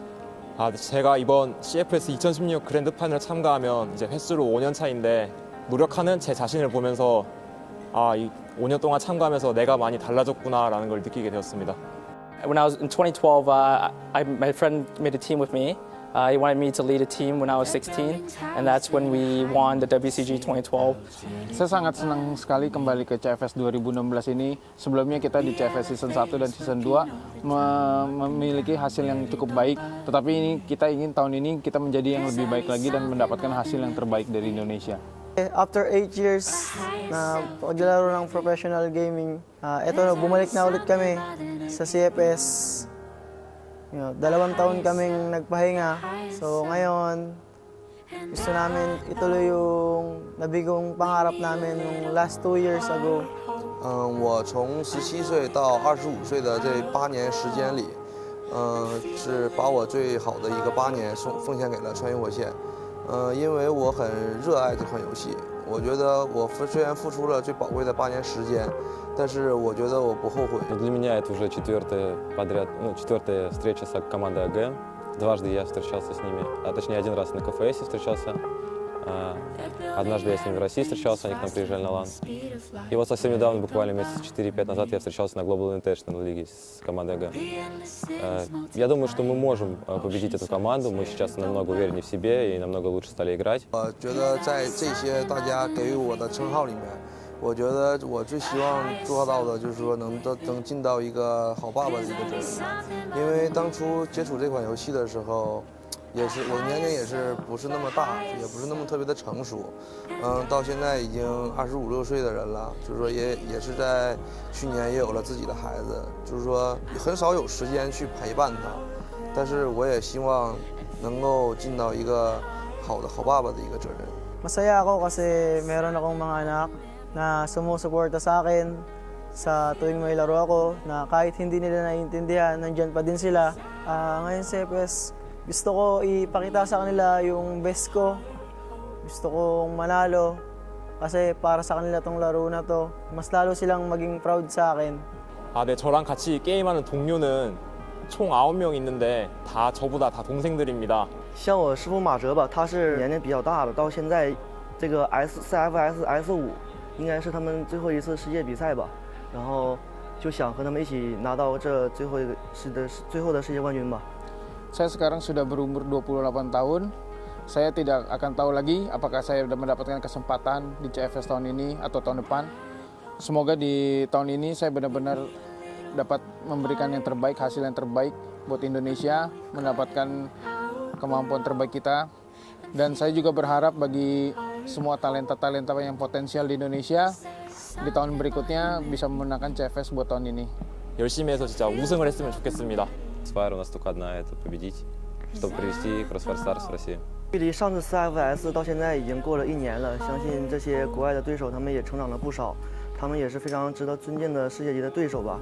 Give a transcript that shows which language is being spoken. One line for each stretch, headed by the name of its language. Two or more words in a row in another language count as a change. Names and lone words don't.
Korean: 제가 이번 CFS 2016 그랜드파이널 참가하면 이제 횟수로 5년 차인데 노력하는 제 자신을 보면서 이 5년 동안 참가하면서 내가 많이 달라졌구나라는 걸 느끼게 되었습니다.
English: When I was in 2012, my friend made a team with me. He wanted me to lead a team when I was 16, and that's when we won the WCG 2012.
Indonesian: Saya sangat senang sekali kembali ke CFS 2016 ini. Sebelumnya kita di CFS Season 1 dan Season 2 memiliki hasil yang cukup baik. Tetapi ini kita ingin tahun ini kita menjadi yang lebih baik lagi dan mendapatkan hasil yang terbaik dari Indonesia.
English: After 8 years
Filipino: na paglalaro ng
English: professional gaming,
Filipino: eto na, bumalik na ulit kami sa CFS. 2 taon kaming nagpahinga. So ngayon, gusto namin ituloy yung nabigong pangarap namin nung
English: last 2 years ago.
Chinese: 我从17岁到25岁的这8年时间里， 是把我最好的一个8年奉献给了穿越火线。因为我很热爱这款游戏，我觉得我虽然付出了最宝贵的8年时间，但是我觉得我不后悔。
Russian: Для меня это уже четвертая встреча с командой АГ. Дважды я встречался с ними, а точнее один раз на КФС встречался. Однажды я с ними в России встречался, они к нам приезжали на LAN. И вот совсем недавно, буквально месяц 4-5 назад, я встречался на Global International лиге с командой АГ. Я думаю, что мы можем победить эту команду. Мы сейчас намного увереннее в себе и намного лучше стали играть.
Chinese: 我觉得在这些大家给予我的称号里面，我觉得我最希望做到的就是说能尽到一个好爸爸的一个责任。因为当初接触这款游戏的时候，也是我年龄也是不是那么大，也不是那么特别的成熟，到现在已经25、6岁的人了，就是说也是在去年也有了自己的孩子，就是说很少有时间去陪伴他，但是我也希望能够尽到一个好爸爸的一个责任。
Filipino: Masaya ako kasi meron akong mga anak na sumusuporta sa akin sa tuwing may laro ako, na kahit hindi nila naiintindihan, nandyan pa din sila. Ngayon CFS, gusto ko ipakita sa kanila yung best ko. Gusto kong manalo kasi para sa kanila tong laro na to. Mas lalo silang maging proud sa akin.
Korean: 네, 저랑 같이 게임하는 동료는 총 9명 있는데 다 저보다 다 동생들입니다.
Chinese: 像我师傅马哲吧，他是年龄比较大的，到现在这个 CFS S5应该是他们最后一次世界比赛吧，然后就想和他们一起拿到这最后的世界冠军吧。
Indonesian: Saya sekarang sudah berumur 28 tahun. Saya tidak akan tahu lagi apakah saya mendapatkan kesempatan di CFS tahun ini atau tahun depan. Semoga di tahun ini saya benar-benar dapat memberikan yang terbaik, hasil yang terbaik buat Indonesia, mendapatkan kemampuan terbaik kita. Dan saya juga berharap bagi semua talenta-talenta yang potensial di Indonesia di tahun berikutnya bisa memenangkan CFS buat tahun ini.
Korean: 열심히 해서 진짜 우승을 했으면 좋겠습니다.
Russian: Спайр у нас только одна, это победить, чтобы привести Crossfire Stars в Россию.
Chinese: 距离上次 CFS 到现在已经过了1年了，相信这些国外的对手他们也成长了不少，他们也是非常值得尊敬的世界级的对手吧。